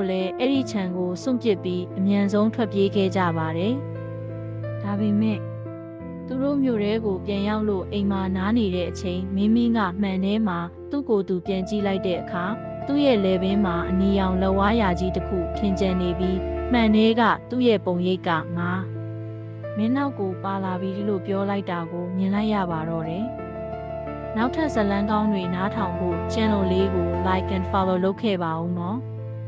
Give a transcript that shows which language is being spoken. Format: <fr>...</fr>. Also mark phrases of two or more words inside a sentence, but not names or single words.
<my>လည်းအဲ့ဒီခြံကိုစွန့်ပစ်ပြီးအမြန်ဆုံးထွက်ပြေးခဲ့ကြပါတယ်။ဒါပေမဲ့သူတို့မြို့ထဲကိုပြန်ရောက်လို့အိမ်မှာနားနေတဲ့အချိန်မင်းကမှန်ထဲမှာသူ့ကိုယ်သူပြန်ကြည့်လိုက်တဲ့အခါသူ့ရဲ့လယ်ပင်မှာအနီရောင်လက်ဝါးရာကြီးတစ်ခုထင်ကျန်နေပြီးမှန်ထဲကသူ့ရဲ့ပုံရိပ်ကငါမင်းနောက်ကိုပါလာပြီလို့ပြောလိုက်တာကိုမြင်လိုက်ရပါတော့တယ်။နောက်ထပ်ဇာတ်လမ်းကောင်းတွေနားထောင်ဖို့ channel လေးကို</my> <en>like and follow</en> <my>လုပ်ခဲ့ပါဦးနော်။</my>